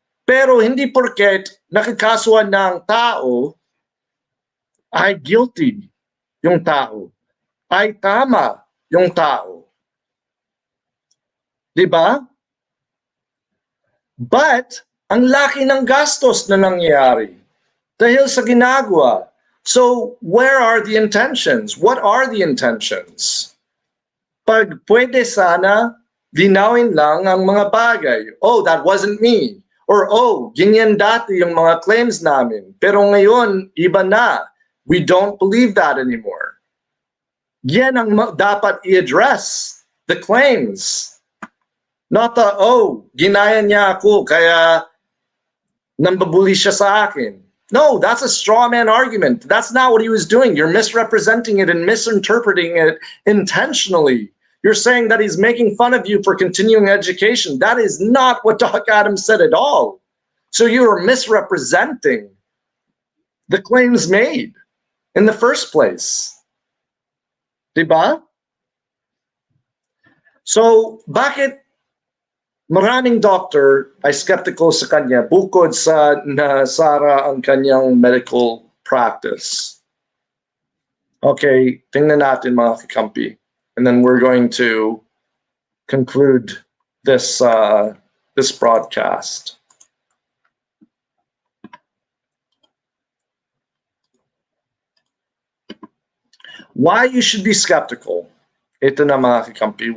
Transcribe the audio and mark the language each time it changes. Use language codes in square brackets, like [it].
[tl] Pero hindi porket nakikasuhan ng tao ay guilty yung tao, ay tama yung tao. Diba? But ang laki ng gastos na nangyayari dahil sa ginagawa. [en] So, where are the intentions? What are the intentions? [tl] Pag pwede sana, linawin lang ang mga bagay. [en] Oh, that wasn't me. [tl] Or, oh, ganyan dati yung mga claims namin. Pero ngayon, iba na. [en] We don't believe that anymore. [tl] Yan ang dapat i-address. [en] The claims. Not the, [tl] oh, ginaya niya ako, kaya nambabuli siya sa akin. [en] No, that's a straw man argument. That's not what he was doing. You're misrepresenting it and misinterpreting it intentionally. You're saying that he's making fun of you for continuing education. That is not what Doc Adams said at all. So you are misrepresenting the claims made in the first place. [tl] Diba? So, bakit maraming doctor ay skeptical sa kanya bukod sa nasara ang kanyang medical practice? Okay, tingnan natin mga kakampi. [en] And then we're going to conclude this, this broadcast. Why you should be skeptical. [tl] Ito na mga kakampi.